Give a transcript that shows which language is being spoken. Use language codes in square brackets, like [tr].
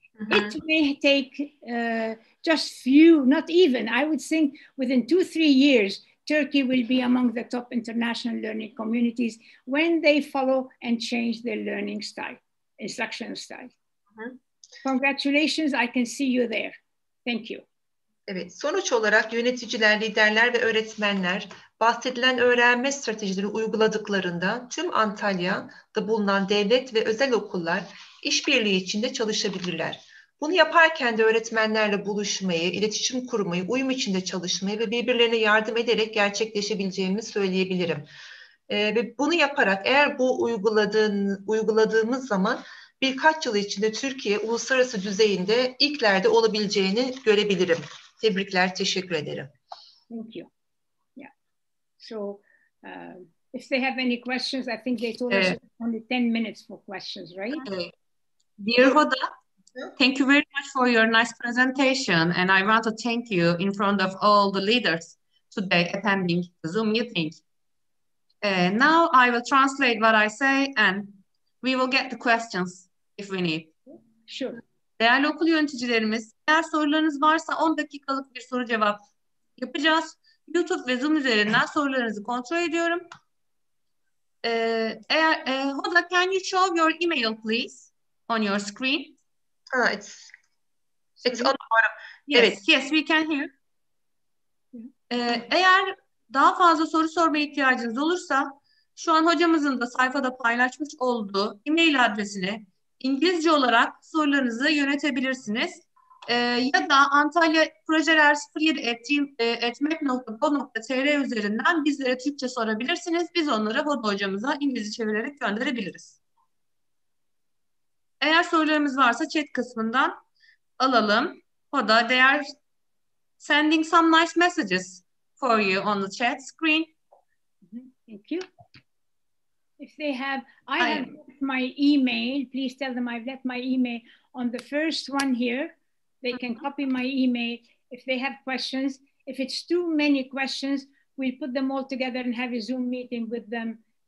[en] It may take just few, not even, I would think within 2-3 years, Turkey will be among the top international learning communities when they follow and change their learning style, instructional style. Congratulations, I can see you there. Thank you. [tr] Evet, sonuç olarak yöneticiler, liderler ve öğretmenler bahsedilen öğrenme stratejileri uyguladıklarında tüm Antalya'da bulunan devlet ve özel okullar işbirliği içinde çalışabilirler. Bunu yaparken de öğretmenlerle buluşmayı, iletişim kurmayı, uyum içinde çalışmayı ve birbirlerine yardım ederek gerçekleşebileceğimi söyleyebilirim. Ve bunu yaparak eğer bu uyguladığımız zaman birkaç yıl içinde Türkiye uluslararası düzeyinde ilklerde olabileceğini görebilirim. Tebrikler, teşekkür ederim. [en] Thank you. Yeah. So, if they have any questions, I think they told us only 10 minutes for questions, right? Dear Hoda, thank you very much for your nice presentation, and I want to thank you in front of all the leaders today attending the Zoom meeting. Now I will translate what I say, and we will get the questions if we need. Sure. [tr] Değerli okul yöneticilerimiz, eğer sorularınız varsa 10 dakikalık bir soru cevap yapacağız. YouTube ve Zoom üzerinden sorularınızı kontrol ediyorum. [en] Hoda, can you show your email please on your screen? It's on the bottom. Yes, [tr] Evet. [en] Yes, we can hear. [tr] Eğer daha fazla soru sormaya ihtiyacınız olursa şu an hocamızın da sayfada paylaşmış olduğu e-mail adresine İngilizce olarak sorularınızı yönetebilirsiniz. Ya da Antalya projeler 07@mac.gov.tr üzerinden bizlere Türkçe sorabilirsiniz. Biz onları Hoda hocamıza İngilizce çevirerek gönderebiliriz. Eğer sorularımız varsa chat kısmından alalım. [en] Hoda, they are sending some nice messages for you on the chat screen. Thank you. If they have, I have left my email. Please tell them I've left my email on the first one here. They can copy my email if they have questions. If it's too many questions, we'll put them all together and have a Zoom meeting with them.